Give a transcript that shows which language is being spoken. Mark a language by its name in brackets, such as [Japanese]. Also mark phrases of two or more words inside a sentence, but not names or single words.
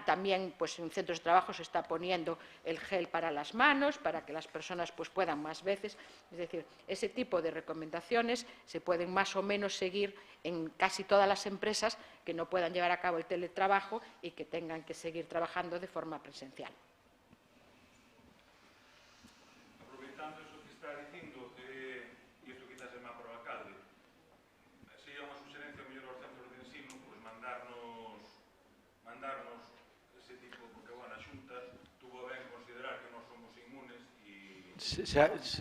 [Spanish] También pues, en centros de trabajo se está poniendo el gel para las manos, para que las personas pues, puedan más veces. Es decir, ese tipo de recomendaciones se pueden más o menos seguir en casi todas las empresas que no puedan llevar a cabo el teletrabajo y que tengan que seguir trabajando de forma presencial. [Galician] Aproveitando eso que está dicindo, e isto quizás é má para o alcalde, sería unha suxerencia mellor aos centros de ensino, pues mandarnos ese tipo, porque, bueno, a Xunta tuvo ben considerar que non somos inmunes e